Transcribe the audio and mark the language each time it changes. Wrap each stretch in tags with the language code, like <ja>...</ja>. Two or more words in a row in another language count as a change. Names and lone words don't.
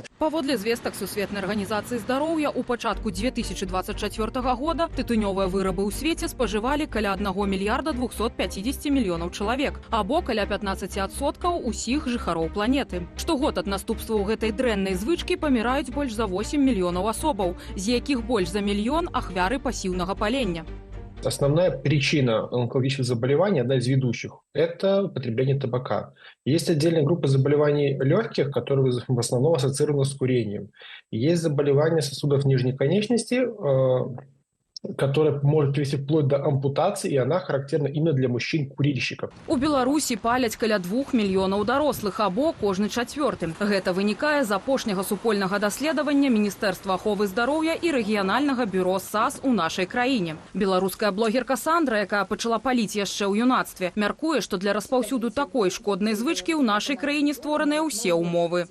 <be>Паводле звестак Сусветнай арганізацыі здароўя, у пачатку 2024 года тытунёвыя вырабы ў свеце спажывалі каля 1 мільярда 250 мільёнаў чалавек, або каля 15% усіх жыхароў планеты. Штогод ад наступстваў гэтай дрэннай звычкі паміраюць больш за 8 мільёнаў асобаў, з якіх больш за мільён ахвяры пассивного паления.</be> <ru>Основная причина онкологических заболеваний, одна из ведущих, это употребление табака. Есть отдельная группа заболеваний легких, которые в основном ассоциированы с курением. Есть заболевания сосудов нижней конечности, которая может привести вплоть до ампутации, и она характерна именно для мужчин-курильщиков.</ru> <be>У Беларусі паляць каля 2 мільёнаў дарослых, або кожны чацвёрты. Гэта вынікае з апошняга супольнага даследавання Міністэрства аховы здароўя і рэгіянальнага бюро САС у нашай краіне. Беларуская блогерка Сандра, якая пачала паліць яшчэ ў юнацтве, мяркуе, што для распаўсюду такой шкоднай звычкі ў нашай краіне створаныя ўсе ўмовы.</be>